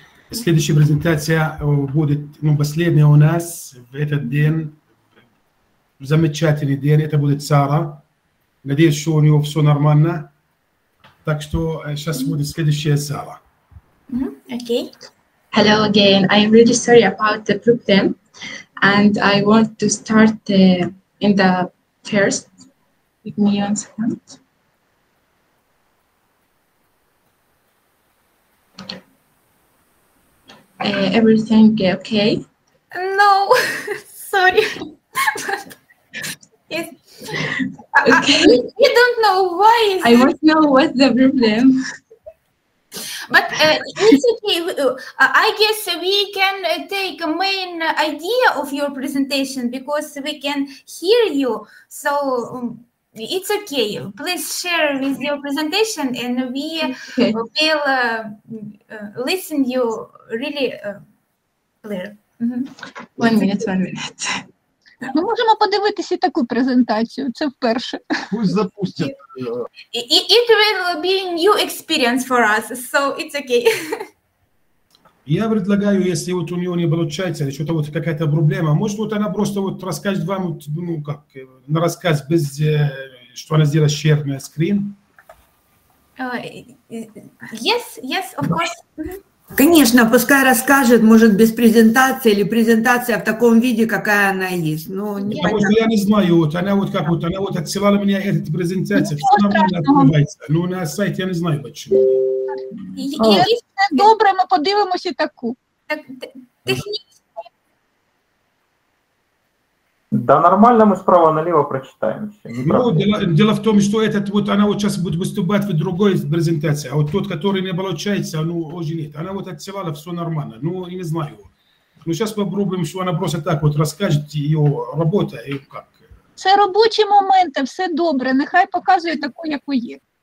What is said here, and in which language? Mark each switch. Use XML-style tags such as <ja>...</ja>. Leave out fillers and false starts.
<ru>Следующая презентация будет последняя у нас в этот день. Замечательный день, это будет Сара. Надеюсь, что у него все нормально. Так что сейчас будет следующая Сара.</ru> <en>Okay. Hello again. I'm really sorry about the problem, and I want to start in the first. Give me 1 second. Everything okay? No, sorry. Yes. Okay. You don't know why. I want to know what's the problem. But it's okay. I guess we can take a main idea of your presentation because we can hear you. So it's okay. Please share with your presentation, and we will listen you really clear. 1 minute.</en> <uk>Ми можемо подивитися і таку презентацію, це вперше.</uk> <ru>Пусть запустять.</ru> <en>It will be new experience for us, so it's okay.</en> <ru>Я предлагаю, если вот у него не получается, или что-то вот какая-то проблема, может вот она просто вот расскажет вам, ну как, на рассказ без, что она сделает share на screen?</ru> <en>Yes, of course.</en> <ru>Конечно, пускай расскажет, может, без презентации или презентация в таком виде, какая она есть. Ну, потому что я не знаю, вот она вот как вот, она вот отсылала меня эту презентацию, все нормально открывается, но на сайте я не знаю почему.</ru> <uk>Якщо добре, ми подивимося таку.</uk> <ru>Да нормально, мы справа налево прочитаем. Ну, дело в том, что этот вот она вот сейчас будет выступать в другой презентации, а вот тот, который не получается, ну, уже нет. Она вот отсылала, все нормально, ну, я не знаю. Ну, сейчас попробуем, что она просто так вот расскажет ее работа и как.</ru> <uk>Це робочі моменти, все добре, нехай показує таку, яку є.</uk>